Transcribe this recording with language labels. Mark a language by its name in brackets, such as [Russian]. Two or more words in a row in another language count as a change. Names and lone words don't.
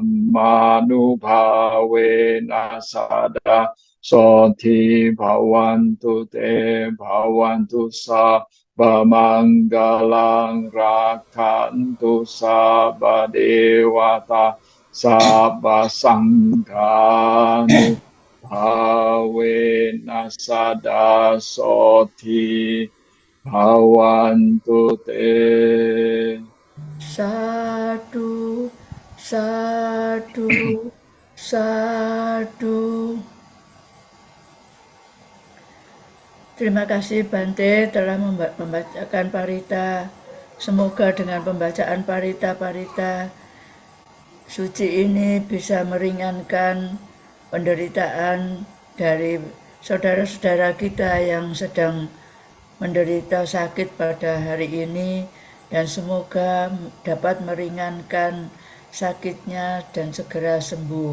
[Pali] dhammanubhavena sada soti bhavantu te bhavantu sabba manggalang rakantu sabba dewata sabba sanghanu Bhavena sada soti bhavantu te. Sadu, sadu, sadu. [Indonesian] Terima kasih Bante telah membacakan parita. Semoga dengan pembacaan parita-parita suci ini bisa meringankan penderitaan dari saudara-saudara kita yang sedang menderita sakit pada hari ini, dan semoga dapat meringankan sakitnya dan segera sembuh.